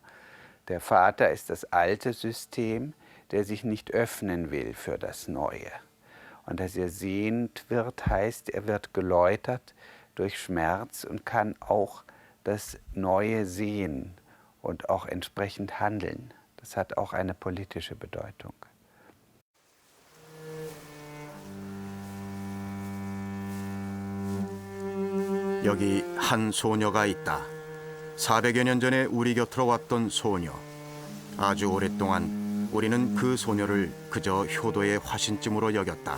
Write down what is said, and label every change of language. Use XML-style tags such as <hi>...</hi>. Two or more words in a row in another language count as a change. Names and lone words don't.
<de>Der Vater ist das alte System, der sich nicht öffnen will für das Neue. Und dass er sehend wird, heißt, er wird geläutert durch Schmerz und kann auch das Neue sehen und auch entsprechend handeln. Das hat auch eine politische Bedeutung.</de> <ko>여기 한 소녀가 있다. 400여 년 전에 우리 곁으로 왔던 소녀. 아주 오랫동안 우리는 그 소녀를 그저 효도의 화신쯤으로 여겼다.</ko>